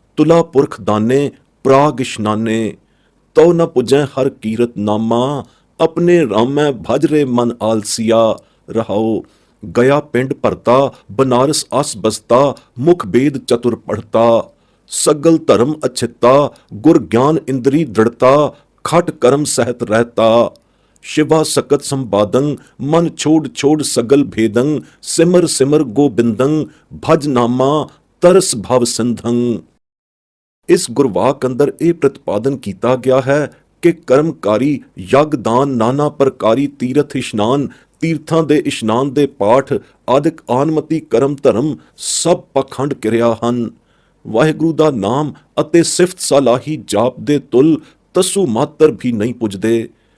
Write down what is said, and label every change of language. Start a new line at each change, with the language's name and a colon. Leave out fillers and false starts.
Hindi: ਤੁਲਾ ਪੁਰਖ ਦਾਨੇ Prague ਇਸ਼ਨਾਨੇ। ਤਉ ਨ ਪੁਜੈ ਹਰ ਕੀਰਤ ਨਾਮਾ, ਆਪਣੇ ਰਾਮੈ ਭਜ ਰੇ ਮਨ ਆਲਸੀਆ। ਰਹਾਉ। ਗਿਆ ਪਿੰਡ ਭਰਤਾ ਬਨਾਰਸ ਅਸ ਬਸਤਾ, ਮੁਖ ਬੇਦ ਚਤੁਰ ਪੜਤਾ। ਸਗਲ ਧਰਮ ਅਛਿਤਾ ਗੁਰ ਗਿਆਨ ਇੰਦਰੀ ਦ੍ਰਿੜਤਾ, ਖਟ ਕਰਮ ਸਹਿਤ ਰਹਿਤਾ। शिवा सकत संबादं मन छोड़ छोड़ सगल भेदं, सिमर सिमर गोबिंदं भज नामा तरस भव सिंधं।
Punjabi: इस गुरवाक अंदर ਇਹ ਪ੍ਰਤਿਪਾਦਨ ਕੀਤਾ ਗਿਆ ਹੈ ਕਿ ਕਰਮਕਾਰੀ ਯਗ ਦਾਨ ਨਾਨਾ ਪ੍ਰਕਾਰੀ ਤੀਰਥ ਇਸ਼ਨਾਨ, ਤੀਰਥਾਂ ਦੇ ਇਸ਼ਨਾਨ ਦੇ ਪਾਠ ਆਦਿਕ ਆਨਮਤੀ ਕਰਮ ਧਰਮ ਸਭ ਪਖੰਡ ਕਿਰਿਆ ਹਨ। ਵਾਹਿਗੁਰੂ ਦਾ ਨਾਮ ਅਤੇ ਸਿਫਤ ਸਲਾਹੀ ਜਾਪ ਦੇ ਤੁਲ ਤਸੂ ਮਾਤਰ ਵੀ ਨਹੀਂ ਪੁੱਜਦੇ।